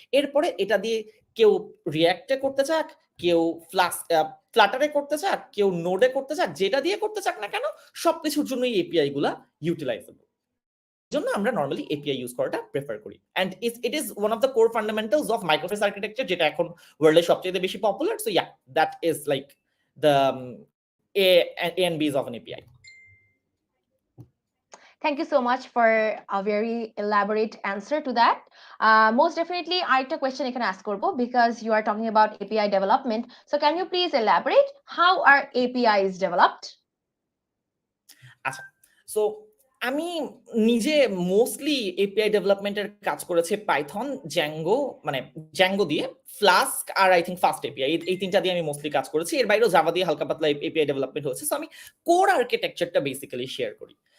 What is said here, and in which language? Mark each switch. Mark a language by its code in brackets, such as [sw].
[bn] এরপরে এটা দিয়ে কেউ রিঅ্যাক্টে করতে চাক, কেউ ফ্লাটারে করতে চাক, কেউ নোডে করতে চাক, যেটা দিয়ে করতে চাক না কেন সবকিছুর জন্য এই এপিআই গুলা ইউটিলাইজেবল। জন্য আমরা নরমালি এপিআই ইউজ করাটা প্রেফার করি। [en] and it is one of the core fundamentals of microservice architecture, [bn] যেটা এখন ওয়ার্ল্ডে সবচেয়ে বেশি popular. [en] So yeah, that is like the A and B's of an API. Thank you so much for a very elaborate answer to that. Most definitely, [bn] আরেকটা [en] question [bn] এখানে [en] ask [bn] করব, [en] because you are talking about API development. So can you please elaborate how are APIs developed? [bn] আচ্ছা, so আমি নিজে mostly API ডেভেলপমেন্টের কাজ করেছি Python, Zango, মানে জ্যাঙ্গো দিয়ে, flask আর I think fast API, এই তিনটা দিয়ে আমি মোস্টলি কাজ করেছি। এর বাইরেও জাভা দিয়ে হালকা পাতলা এপিআই ডেভেলপমেন্ট হয়েছে। সো আমি কোর আর্কিটেকচারটা বেসিক্যালি শেয়ার করি।